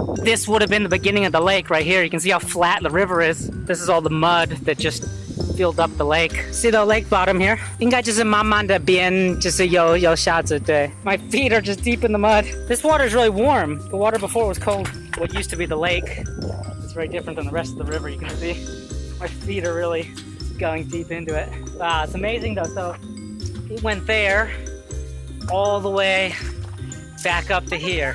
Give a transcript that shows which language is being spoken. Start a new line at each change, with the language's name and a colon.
English: This would have been the beginning of the lake right here. You can see how flat the river is. This is all the mud that just filled up the lake. See the lake bottom here?
Chinese: 应该就是慢慢的变，就是有沙子，对。
English: My feet are just deep in the mud. This water is really warm. The water before was cold. What used to be the lake, it's very different than the rest of the river. You can see my feet are really going deep into it. Wow, it's amazing though. So it went there all the way back up to here.